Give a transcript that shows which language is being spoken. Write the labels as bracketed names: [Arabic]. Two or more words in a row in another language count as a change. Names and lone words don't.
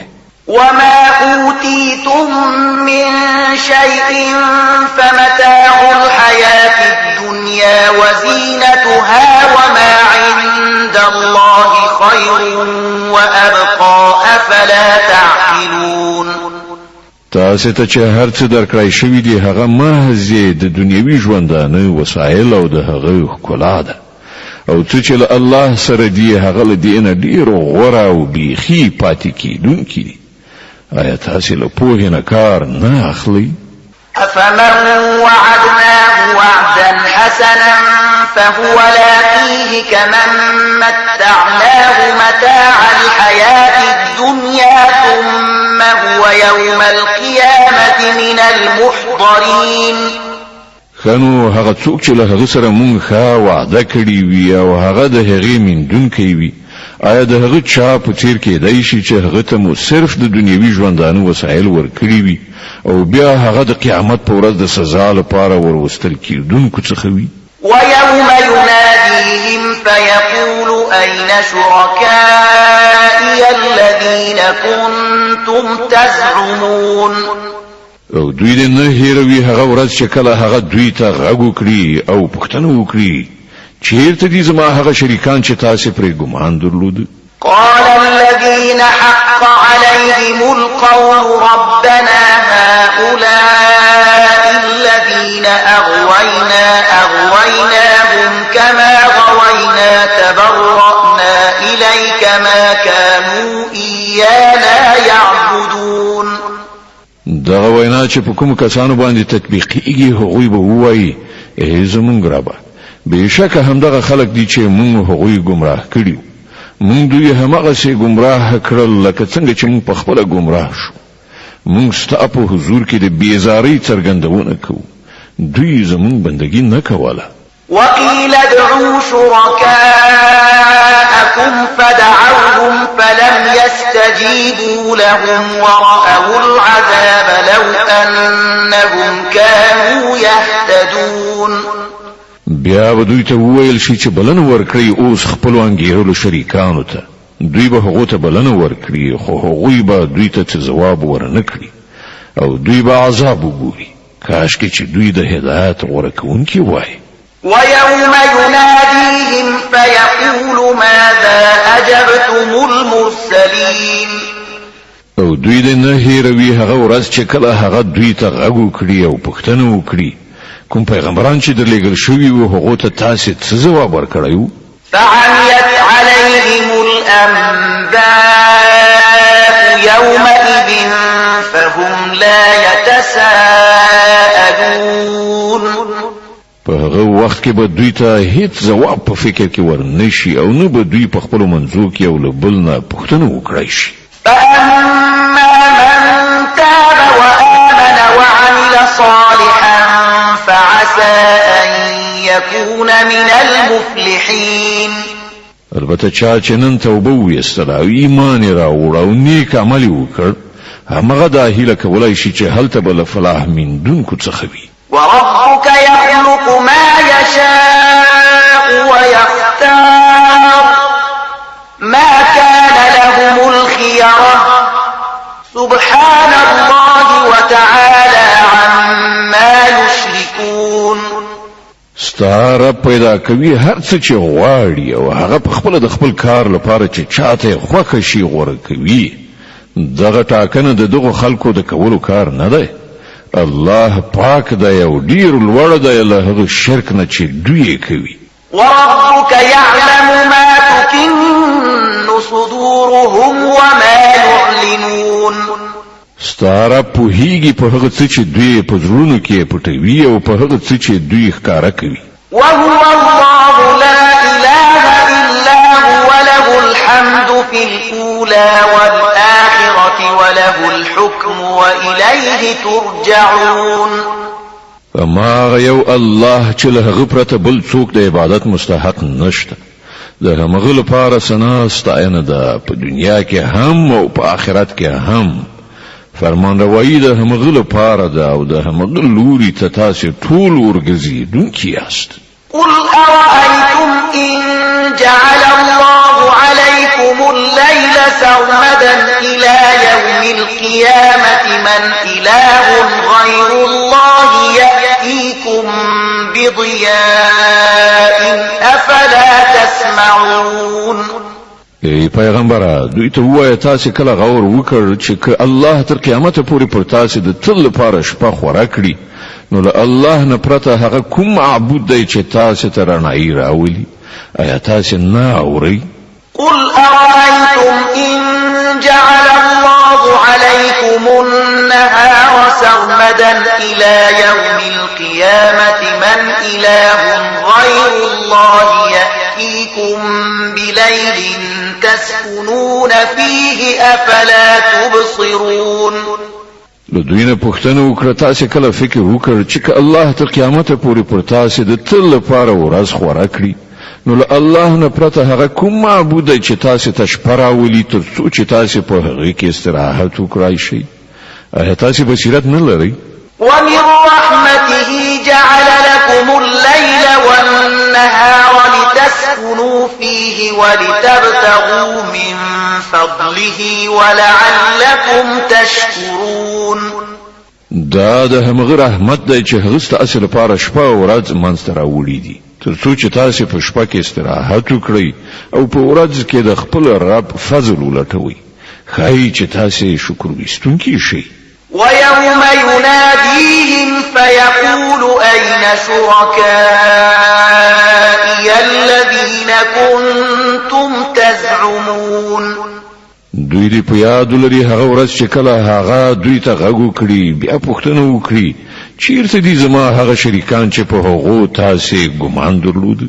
[Arabic] وما أوتيتم من شيء فمتاع الحياة الدنيا وزينتها وما عند الله خير وأبقى أفلا تعقلون. [Pashto] تاسو ته چې هر څه درکړای شوی دی هغه محض د دنیوي ژوندانه وسایل او د هغه ښکلا ده او چې له الله سره دی هغه له دینه ډیر غوړه او بیخي پاتې کیدونکي دي. آیا تاسو له پوهې نه کار نه اخلي؟ [Arabic] أفمن وعدناه وعدا حسنا فهو لاقيه كمن متعناه متاع الحياة الدنيا ثم هو يوم القيامة من المحضرين. [Pashto] خنو هغه څوک چې له هغه سره مونږ ښه وعده کړې وي او هغه د هغې میندونکی وي آیا د هغه چا په څیر کېدای شي چې هغه ته مو صرف د دنیوي ژوندانه وسایل ورکړي وي او بیا هغه د قیامت په ورځ د سزا لپاره وروستل کېدونکو څخه وي؟ [Arabic] ويوم يناديهم فيقول أين شركائي الذين كنتم تزعمون. [Pashto] او دوی دې نه هیروي هغه ورځ چې کله هغه دوی ته غږ وکړي او پوښتنه وکړي چیرته دي زما هغه شریکان چې تاسو پرې ګمان درلود؟ [Arabic] قال الذين حق عليهم القول ربنا هؤلاء الذين أغويناهم كما غوينا تبرأنا إليك ما كانوا إيانا يعبدون. [Pashto] دغه وینا چې په کوم کسانو باندې تطبیقیږي هغوی به ووایي ای زمونږ ربه بېشکه همدغه خلک دي چې مونږ هغوی ګمراه کړي مونږ دوی هماغسې ګمراه کړل لکه څنګه چې مونږ پخپله ګمراه شو. مونږ ستا په حضور کې د بېزارۍ څرګندونه کوو دوی زمونږ بندګي نه کوله. [Arabic] وقيل ادعوا شركاءكم فدعوهم فلم يستجيبوا لهم ورأوا العذاب لو أنهم كانوا يهتدون. [Pashto] بیا به دوی ته وویل شي چې بلنه ورکړي اوس خپلو انګېرلو شریکانو ته دوی به هغو ته بلنه ورکړي خو هغوی به دوی ته څه ځواب ورنه کړي او دوی به عذاب وګوري کاشکې چې دوی د هدایت غوره کوونکي وای [Arabic] ويوم يناديهم فيقول ماذا أجبتم المرسلين [Pashto] او دوی د نه هیروي هغه ورځ چې کله هغه دوی ته غږ وکړي او پوښتنه وکړي کوم پیغمبران چې درلېږل شوي وو هغو ته تاسې څه ځواب ورکړی [Arabic] فعميت عليهم الأنباء يومئذ فهم لا يتساءلون [Pashto] په هغه وخت کې به دوی ته هیڅ ځواب په فکر کې ورنشي او نه به دوی په خپلو منځو کې یو له بل نه پوښتنه وکړی شي [Arabic] فأما من تاب وآمن وعمل صالحا فعسى أن يكون من المفلحين [Pashto] البته چا چې نن توبه ویستله او ایمان یې راوړ او نیک عمل یې وکړ همغه دا هیله کولی شي چې هلته به له فلاح موندونکو څخه وي [Arabic] وربك يخلق ما يشاء ويختار ما كان لهم الخيرة سبحان الله وتعالى عما يشركون [Pashto] ستاره پیدا کوي هر څه چې غواړي او هغه په خپل د خپل کار لپاره چې چاته خوښ شي غوړه کوي دغه ټاکنه د دغه خلکو د کولو کار نه دی الله پاک دی او ډیر لوړ دی له هغه شرک نه چې دوی کوي [Arabic] وربك يعلم ما تكن صدورهم وما يعلنون [Pashto] ستاره پوهیږي په هغه څه چې دوی په زړونو کې پټوي او په هغه څه چې دوی ښکارا کوي [Arabic] وهو الله لا اله الا هو له الحمد في الاولى والاخره وله الحكم واليه ترجعون [Pashto] اما یو الله چې له هغه پرته بل څوک د عبادت مستحق نشته د هغه لپاره ثنا ستاینه ده په دنیا کې هم او په آخرت کې هم فرمان روایی د هغه لپاره ده او د هغه لوري ته تاسو ټول ورګزیدونکي یاست [Arabic] قل أرأيتم إن جعل الله عليكم الليل سرمدا إلى يوم القيامة من إله غير الله يأتيكم بضياء أفلا تسمعون [Pashto] ای پیغمبره دوی ته وایي تاسو کله غور وکړ چې الله تر قیامت پورې پر تاسو د تل لپاره شپه خورا کړی نو له الله نه پرته هغه کوم معبود دی چې تاسو ته رڼایي راولي آیا تاسو نه اورئ [Arabic] قل أرأيتم إن جعل الله عليكم النهار سرمدا إلى يوم القيامة من إله غير الله يأتيكم بليل تسكنون فيه أفلا تبصرون [Pashto] دوی نه پوښتنه وکړه تاسو کله فکر وکړ چې الله تر قیامت پورې پر تاسو د تل لپاره ورځ خورا کړی نو له الله نه پرته هغه کوم معبود دی چې تاسو ته شپه راولي تر څو چې تاسو په هغه کې استراحت وکړئ شئ آیا تاسو بصیرت نه لرئ [Arabic] ومن رحمته جعل لكم الليل والنهار لتسكنوا فيه ولتبتغوا من فضله ولعلكم تشكرون [Pashto] دا د همغه رحمت دی چې هغه ستاسو لپاره شپه او ورځ منځ راوړي دي تر څو چې تاسو په شپه کې استراحت وکړئ او په ورځ کې د خپل رب فضل ولټوي خای چې تاسو شکر وستونکي شئ [Arabic] ويوم يناديهم فيقول أين شركائي الذين كنتم تزعمون [Pashto] دوی دی په یاد لري هغه ورځ چې کله هغه دوی ته غږ وکړي بیا پوښتنه وکړي چیرته دي زما هغه شریکان چې په هغو تاسو ګمان درلود